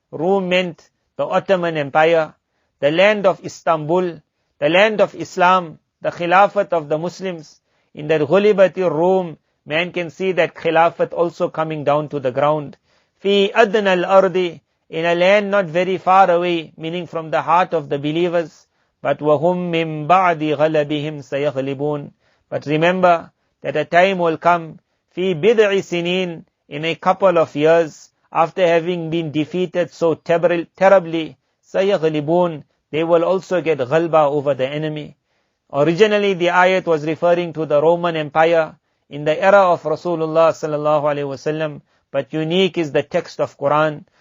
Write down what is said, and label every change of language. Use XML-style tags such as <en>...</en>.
<en>Rum meant the Ottoman Empire, the land of Istanbul, the land of Islam, the Khilafat of the Muslims. In that</en> <ar>Ghulibatir Rum,</ar> <en>man can see that Khilafat also coming down to the ground.</en> <ar>Fi adna al-ardi,</ar> <en>in a land not very far away, meaning from the heart of the believers. But</en> <ar>وَهُمْ مِن بَعْدِ غَلَبِهِمْ سَيَغْلِبُونَ.</ar> <en>But remember that a time will come,</en> <ar>fi bid'i sinin,</ar> <en>in a couple of years, after having been defeated so terribly,</en> <ar>سَيَغْلِبُونَ,</ar> <en>they will also get ghalba over the enemy. Originally the ayat was referring to the Roman Empire in the era of Rasulullah sallallahu alaihi wasallam, but unique is the text of Quran.</en>